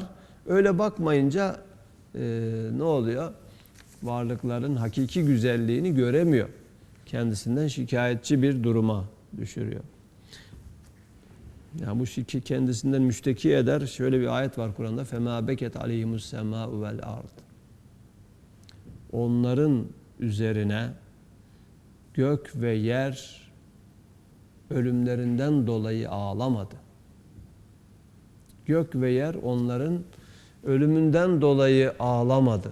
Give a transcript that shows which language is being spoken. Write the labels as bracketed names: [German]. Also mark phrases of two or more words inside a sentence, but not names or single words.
[Turkish] Öyle bakmayınca ne oluyor? Varlıkların hakiki güzelliğini göremiyor. Kendisinden şikayetçi bir duruma düşürüyor. Ya bu kendisinden müşteki eder. Şöyle bir ayet var Kur'an'da. [Arabic] فَمَا بَكَتْ عَلَيْهِمُ السَّمَاءُ وَالْاَرْضِ [Turkish] Onların üzerine gök ve yer ölümlerinden dolayı ağlamadı. Gök ve yer onların ölümünden dolayı ağlamadı.